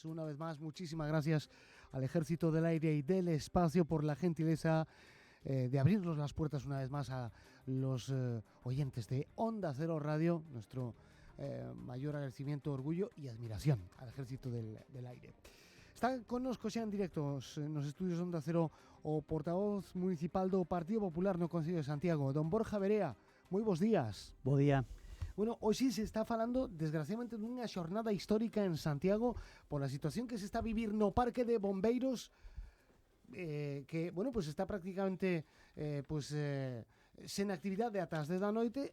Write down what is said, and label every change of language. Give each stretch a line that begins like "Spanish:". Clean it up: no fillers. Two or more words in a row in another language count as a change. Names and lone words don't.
Spanish: Una vez más, muchísimas gracias al Ejército del Aire y del Espacio por la gentileza de abrirnos las puertas una vez más a los oyentes de Onda Cero Radio. Nuestro mayor agradecimiento, orgullo y admiración al Ejército del Aire.
Galician: Está connosco xa en directos nos estudios Onda Cero o portavoz municipal do Partido Popular no Concello de Santiago, don Borja Verea. Moi bons días. Bo día. Bueno, hoxe se está falando, desgraciadamente, dunha xornada histórica en Santiago por a situación que se está a vivir no Parque de Bombeiros, que, bueno, pues está prácticamente sen actividade ata as 10 da noite.